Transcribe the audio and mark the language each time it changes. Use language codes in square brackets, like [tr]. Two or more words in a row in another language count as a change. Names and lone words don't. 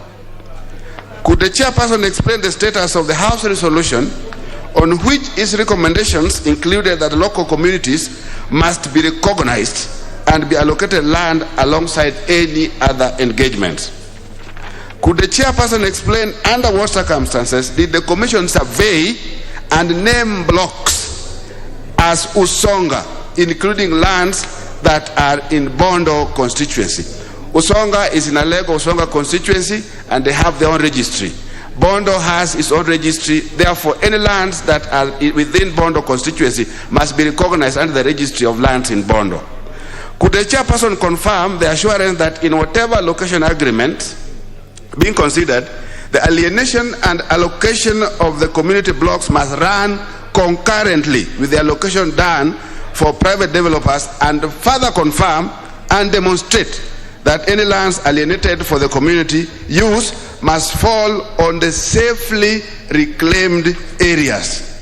[en] Could the chairperson explain the status of the House resolution on which its recommendations included that local communities must be recognized and be allocated land alongside any other engagements? Could the chairperson explain under what circumstances did the commission survey and name blocks as Usonga, including lands that are in Bondo constituency? Usonga is in a leg of Usonga constituency and they have their own registry. Bondo has its own registry, therefore any lands that are within Bondo constituency must be recognized under the registry of lands in Bondo. Could the chairperson confirm the assurance that in whatever location agreement being considered, the alienation and allocation of the community blocks must run concurrently with the allocation done for private developers, and further confirm and demonstrate that any lands alienated for the community use must fall on the safely reclaimed areas?